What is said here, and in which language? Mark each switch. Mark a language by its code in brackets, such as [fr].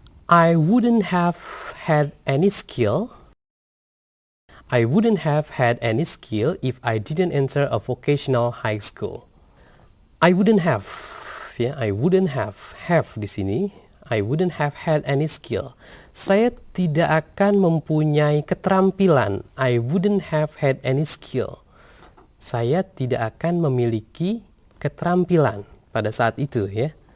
[en] I wouldn't have had any skill if I didn't enter a vocational high school. I wouldn't have [id] ya, [en] I wouldn't have [id] di sini. [en] I wouldn't have had any skill. [id] Saya tidak akan mempunyai keterampilan. [en] I wouldn't have had any skill. [id] Saya tidak akan memiliki keterampilan pada saat itu ya.